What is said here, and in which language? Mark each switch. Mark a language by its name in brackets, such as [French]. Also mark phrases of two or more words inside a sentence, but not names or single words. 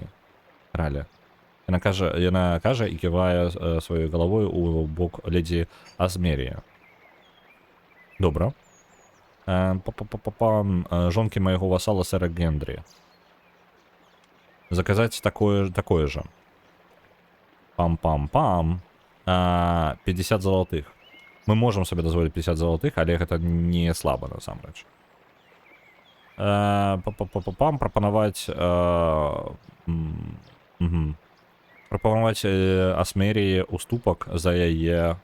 [Belarusian] Яна кажа і ківае сваёй галавой у бок леді Асмеріі. Добра. Жонкі майго васала сэра Гендрі. Заказаць такое же. Пам-пам-пам. 50 золотых. Мы можам сабе дазволіць 50 золотых, але гэта не слаба насамрэч. Прапанаваць Асмеріі уступак за яе.